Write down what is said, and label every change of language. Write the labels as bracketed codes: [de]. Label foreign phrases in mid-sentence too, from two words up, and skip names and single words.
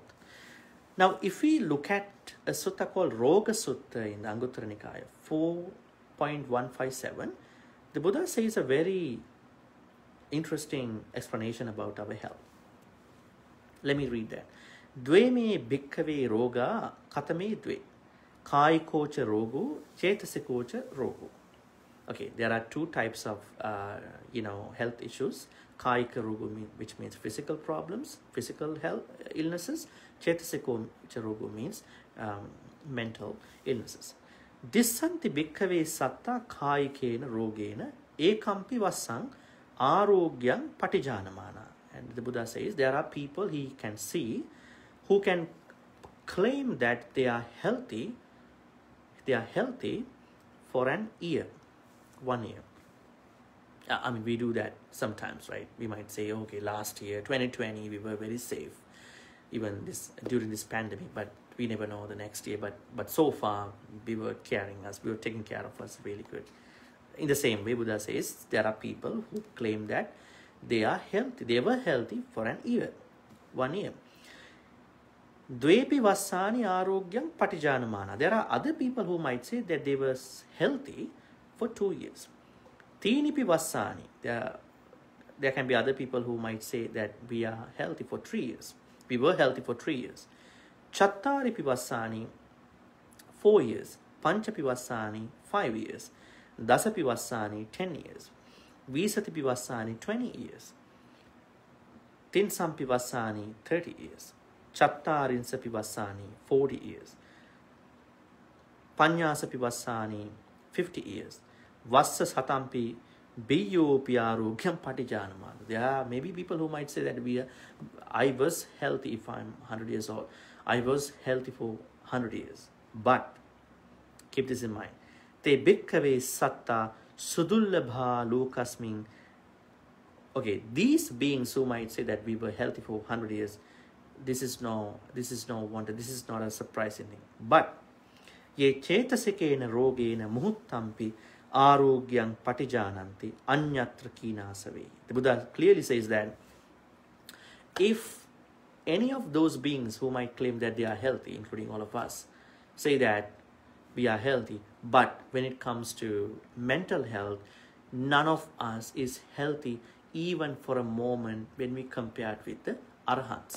[en] Now, if we look at a sutta called Roga Sutta in the Anguttara Nikaya 4.157, the Buddha says a very interesting explanation about our health. Let me read that. [pi] Dve me bhikkhave roga katame dve. Kaikocha rogo, chetasikocha rogo. [en] Okay, there are two types of health issues. [pi] Kaika rogo, [en] which means physical problems, physical health illnesses. [pi] Chetasikocha rogo [en] means mental illnesses. [pi] Dissanti bhikkhave satta kaikena rogena ekampi vassang arogyang patijanamana. [en] And the Buddha says there are people he can see who can claim that they are healthy for an year, 1 year. I mean, we do that sometimes, right? We might say, okay, last year, 2020, we were very safe, even during this pandemic, but we never know the next year. But so far, we were taking care of us really good. In the same way, Buddha says there are people who claim that they are healthy. They were healthy for an year, 1 year. [pi] Dvepi vassani arogyam patijanamana. [en] There are other people who might say that they were healthy for 2 years. [pi] Tinipi vassani. [en] There can be other people who might say that we are healthy for 3 years. We were healthy for 3 years. [pi] Chattaripi vassani, 4 years. Panchapi vassani, 5 years. Dasapi vassani, 10 years. Visatipi vassani, 20 years. Tinsampi vassani, 30 years. Chattarinsapi vassani, 40 years. Panyasapi vassani, 50 years. Vassa satampi biyopi arogyam patijanamana. [en] There are maybe people who might say that I was healthy if I'm 100 years old. I was healthy for 100 years. But keep this in mind. [pi] Te bhikkhave satta sudullabha lokasmin. [en] Okay, these beings who might say that we were healthy for 100 years, this is no wonder, this is not a surprising thing. [pi] But ye chetasikena rogena muhuttampi arogyang patijananti anyatra kinasave. [en] The Buddha clearly says that if any of those beings who might claim that they are healthy, including all of us, say that we are healthy, but when it comes to mental health, none of us is healthy even for a moment when we compare it with the Arahants.